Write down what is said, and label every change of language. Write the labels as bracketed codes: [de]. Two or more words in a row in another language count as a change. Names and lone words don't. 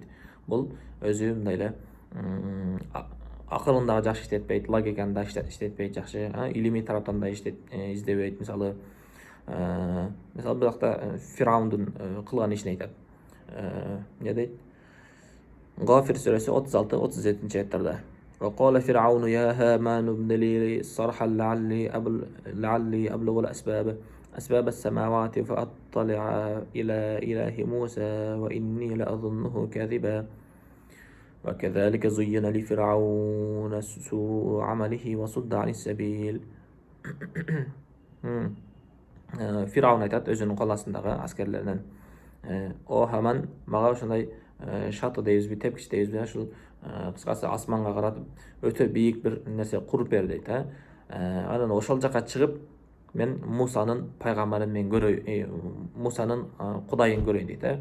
[ky] Бул өзү мындай эле акылын дагы жакшы иштетпейт, логиканы да иштетпейт жакшы, илимий тараптан да издебейт. Мисалы бул жакта Фираундун кылган ишин айтат. Эмне дейт? Гафир сүрөсү 36-37-аяттарда. [ar] وقال فرعون يا هامان ابن لي صرحا لعلي أبلغ أسباب السماوات فأطلع إلى إله موسى وإني لأظنه كاذبا وكذلك زين لفرعون سوء عمله وصد عن السبيل. [ky] Фирауун айтат өзүнүн каласындагы аскерлеринен: "О Хаман, мага ошондой шаты дейбизби, тепкич дейбизби, ушул кыскасы асманга каратып өтө бийик бир нерсе куруп бер" дейт. Анан ошол жака чыгып, мен Мусанын пайгамбарын мен көрөйүн, Мусанын кудайын көрөйүн дейт.